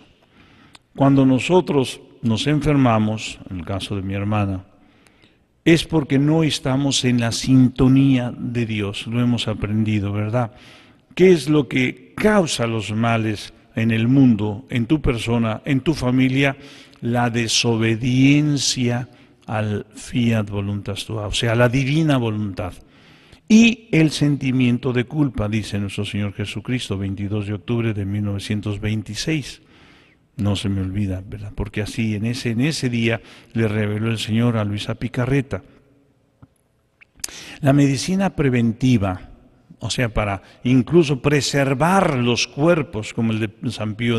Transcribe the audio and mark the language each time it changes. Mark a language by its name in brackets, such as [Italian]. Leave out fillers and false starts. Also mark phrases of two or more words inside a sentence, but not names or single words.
[Spanish] Cuando nosotros nos enfermamos, en el caso de mi hermana, es porque no estamos en la sintonía de Dios, lo hemos aprendido, ¿verdad? ¿Qué es lo que causa los males en el mundo, en tu persona, en tu familia? La desobediencia al [Latin] fiat voluntas tua, [Spanish] o sea, la divina voluntad. Y el sentimiento de culpa, dice nuestro Señor Jesucristo, 22 de octubre de 1926. No se me olvida, ¿verdad? Porque así en ese día le reveló el Señor a Luisa Picarreta. La medicina preventiva, o sea, para incluso preservar los cuerpos, como el de San Pío